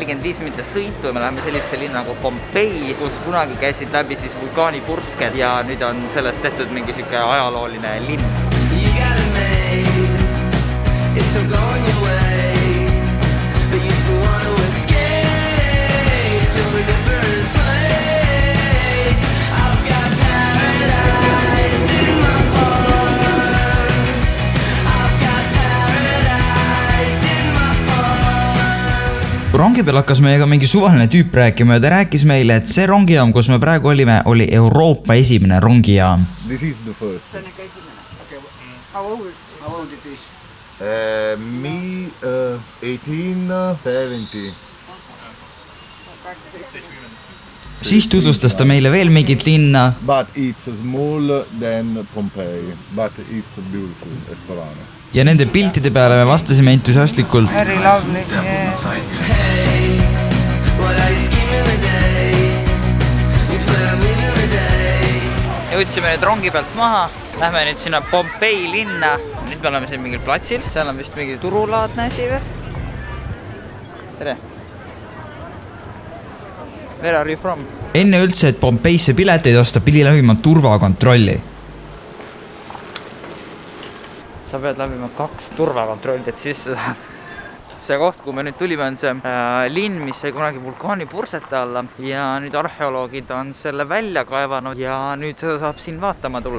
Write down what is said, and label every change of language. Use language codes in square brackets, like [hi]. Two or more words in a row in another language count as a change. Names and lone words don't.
[et] turismite sõitu ja me läheme sellisesse linna nagu Pompei, kus kunagi käisid läbi siis vulkaanipursked ja nüüd on sellest tehtud mingi siuke ajalooline linn. [en] You got it made, it's all going your way, but you still want to escape to a different place. I've got paradise in my arms, I've got paradise in my arms. [et] Rongi peal hakkas meiega mingi suvaline tüüp rääkima ja ta rääkis meile, et see rongijaam, kus me praegu olime, oli Euroopa esimene rongijaam. [en] This is the first. How old it is? Me 1870. [et] Siis tutvustas ta meile veel mingit linna. [en] But it's smaller than Pompeii, but it's beautiful, Esperano. [et] Ja nende piltide peale me vastasime entusiastlikult. [en] Very lovely, Hey, what are you scheming today? You plan on leaving the day. [et] Jõudsime nüüd rongi pealt maha, lähme nüüd sinna Pompei linna. Nüüd me oleme siin mingil platsil, seal on vist mingi turulaadne asi või? Tere! [en] Where are you from? [et] Enne üldse, et Pompeisse pileteid osta, pidi läbima turvakontrolli. Sa pead läbima 2 turvakontrolli, et sisse saad. See koht, kui me nüüd tulime, on see linn, mis sai kunagi vulkaanipursete alla ja nüüd arheoloogid on selle välja kaevanud ja nüüd seda saab siin vaatama tulla.